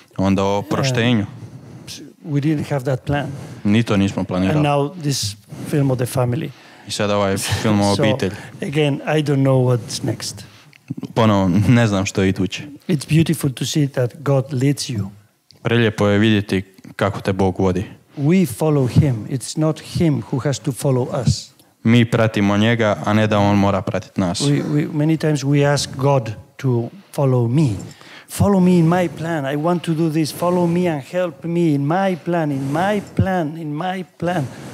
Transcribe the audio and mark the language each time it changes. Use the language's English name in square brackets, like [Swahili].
[Croatian] Onda o proštenju. [English] We didn't have that plan. [Croatian] Ni to nismo planirali. [English] And now this film of the family. [Croatian] I sada ovaj film o obitelji. [English] So, again, I don't know what's next. [Croatian] Ponovo, ne znam što je iduće. [English] It's beautiful to see that God leads you. [Croatian] Prelijepo je vidjeti kako te Bog vodi. [English] We follow him. It's not him who has to follow us. [Croatian] Mi pratimo njega, a ne da on mora pratiti nas. [English] Many times we ask God to follow me. Follow me in my plan. I want to do this. Follow me and help me in my plan, in my plan, in my plan.